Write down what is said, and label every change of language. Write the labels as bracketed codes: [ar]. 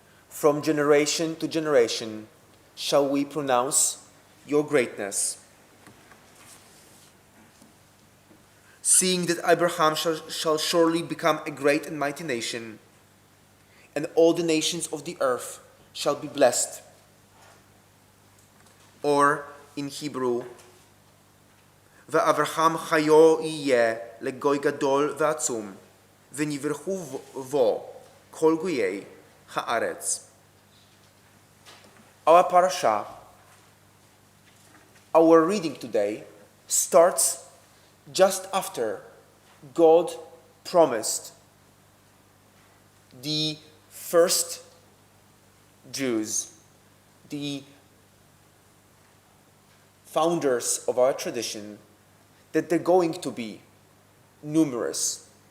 [en] From generation to generation shall we pronounce your greatness. Seeing that Abraham shall surely become a great and mighty nation, and all the nations of the earth shall be blessed. Or, in Hebrew, [he] ואברהם חיו יהיה לגוי גדול ועצום, ונברכו בו כל גויי הארץ. [en] Our parasha, our reading today, starts just after God promised the first Jews, the founders of our tradition, that they're going to be numerous.